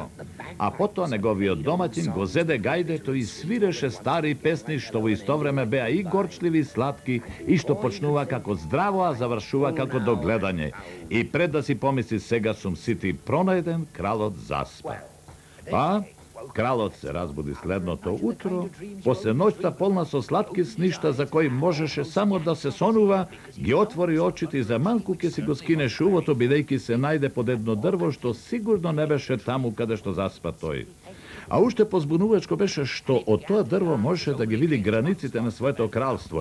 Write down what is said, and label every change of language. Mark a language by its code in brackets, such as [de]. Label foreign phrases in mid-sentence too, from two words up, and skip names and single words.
[mk] А потоа неговиот домаќин го зеде гајдето и свиреше стари песни што во исто време беа и горчливи и сладки и што почнува како здраво, а завршува како догледање. И пред да си помисли сега сум сит и пронајден, кралот заспа. Па, Kralot se razbudi следното утро, после ноќта полна со сладки сништа за кои можеше само да се сонува, ги отвори очите и за малку ке си го скине шувото, бидејќи се најде под едно дрво што сигурно не беше таму каде што заспа тој. А уште позбунувачко беше што од тоа дрво можеше да ги види границите на своето кралство.